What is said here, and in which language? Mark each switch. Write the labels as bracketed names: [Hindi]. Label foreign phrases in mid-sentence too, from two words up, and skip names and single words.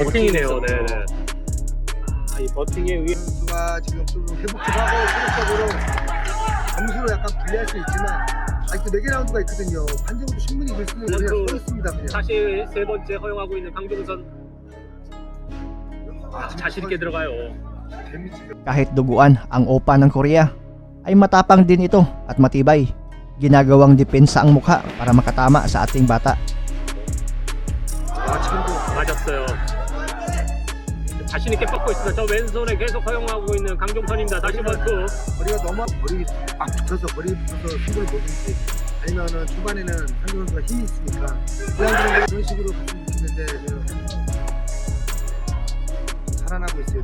[Korean] 버팅이네요. 네네. 이 버팅에 의해 선수가 지금 좀 회복도 하고 체력적으로 점수로 약간 불리할 수 있지만 아직도 4개 라운드가 있거든요. 판정도 충분히 이길 수 있는 그냥 서있습니다 그냥. 다시 세 번째 허용하고 있는 강정선. 자신 있게 들어가요. [Filipino] Kahit duguan ang opa ng Korea, ay matapang din ito at matibay. Ginagawang depensa ang mukha para makatama sa ating bata. [Korean] 지금도 맞았어요. 자신 있게 뻗고 있습니다. 저 왼손에 계속 허용하고 있는 강정선입니다. 다시 번투. 거리가 너무 거리 막 붙어서 승부를 보든지 아니면은 초반에는 상대 선수가 힘이 있으니까 그런 식으로 갔으면 좋겠는데 지금 살아나고 있어요.